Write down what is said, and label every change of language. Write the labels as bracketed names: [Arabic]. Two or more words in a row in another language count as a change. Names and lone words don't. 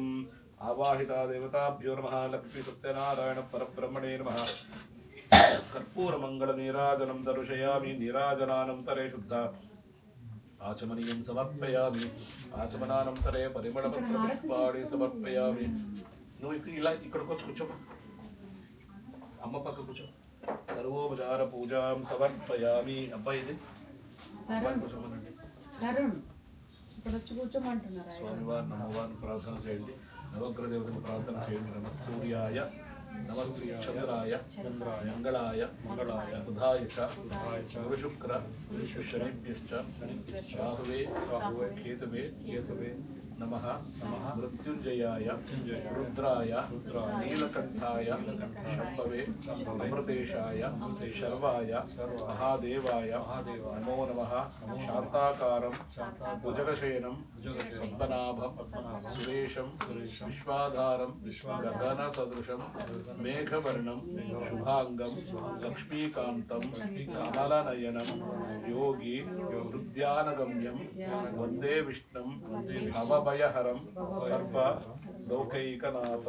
[Sanskrit] आवाहिता देवताभ्यो नमः। लक्ष्मी सत्यनारायण परब्रह्मणे नमः। कर्पूरमङ्गलनीराजनं दर्शयामि। नीराजनानन्तरे शुद्ध आचमनीयं समर्पयामि। आचमनानन्तरे परिमళपत्रपुष्पाणि समर्पयामि। [Telugu] నువ్వు ఇలా ఇక్కడికి వచ్చి కూర్చోమా, అమ్మ పక్క కూర్చో. [Sanskrit] సర్వోపచార పూజాం సమర్పయామి. [Telugu] అబ్బాయి ఇది కూర్చోమనండి. స్వామివారిని అమ్మవారిని ప్రార్థన చేయండి. నవగ్రహ దేవతలకు ప్రార్థన చేయండి. [Sanskrit] నమ సూర్యాయ నమ చంద్రాయ మంగళాయ బుధాయ గురుశుక్ర శనిభ్యశ్చ రాహువే కేతువే नमः। मृत्युंजयाय रुद्राय नीलकंठाय शंभवे अमृतेशाय शर्वाय महादेवाय नमो नमः। शांताकारं भुजगशयनं पद्मनाभं सुरेशं विश्वाधारं गगनसदृशं मेघवर्णं शुभांगं लक्ष्मीकान्तं कमलनयनं योगी हृद्यानगम्यं वन्दे विष्णुं भवभयहरं सर्व लोकैकनाथं।